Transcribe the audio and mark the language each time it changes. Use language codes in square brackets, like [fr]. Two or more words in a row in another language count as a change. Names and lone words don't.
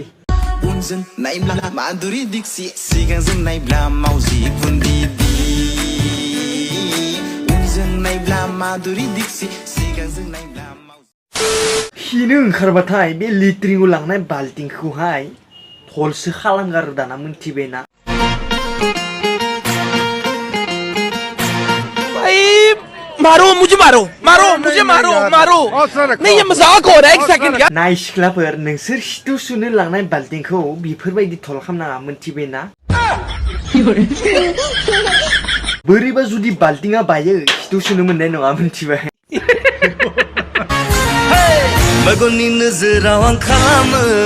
[brx] उनजों नायब्ला माधुरि दीक्षि सिगांजों नायब्ला मावजि गुन्दिदि उनजों नायब्ला माधुरि दीक्षि सिगांजों नायब्ला हिनो ओंखारबाथाय बे लिट्रिंआव लांनाय बाल्टिंखौहाय थलसो खालामगारो दाना मोनथिबायना [hi] मारो मुझे मारो मारो मुझे मारो मारो नहीं ये मजाक हो रहा है एक सेकंड क्या [brx] नाय सिख्लाफोर नोंसोर सिथु सुनो लांनाय बाल्टिंखौ बेफोरबायदि थल खालामनाङा मोनथिबायना बोरैबा जुदि बाल्टिंआ बायो सिथु सुनो मोननाय नङा मोनथिबाय मेगननि नोजोराव आं खालामो